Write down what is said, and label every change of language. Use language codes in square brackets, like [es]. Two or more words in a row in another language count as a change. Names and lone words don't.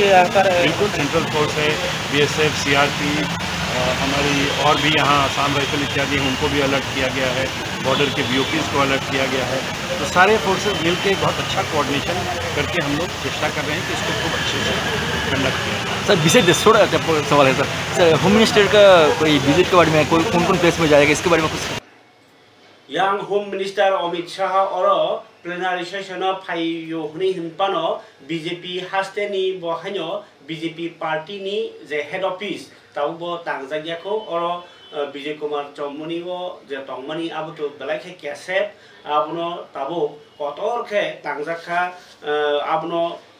[hi] बिल्कुल [en] central force [hi] है BSF CRP हमारी और भी यहाँ आसाम राइफल इत्यादि हैं उनको भी अलर्ट किया गया है बॉर्डर के BOPs को अलर्ट किया गया है। तो सारे फोर्सेस मिलकर बहुत अच्छा कोऑर्डिनेशन करके हम लोग चेष्टा कर रहे हैं कि इसको खूब अच्छे से कंडक्ट किया जाए। सर विशेष थोड़ा सवाल है सर [en] home minister [hi] का कोई विजिट के बारे में कौन कौन प्लेस में जाएगा इसके बारे में कुछ [trp] yang Home Minister Amit Shah oro [en] plenary session [trp] phayo huni hinpano BJP hasteni bo hanyo BJP party ni je [en] head office [trp] taubo tangjagya ko oro Vijay Kumar Chomuni bo je tongmani abuto belai ke set abuno tabo kotor ke tangjaka abuno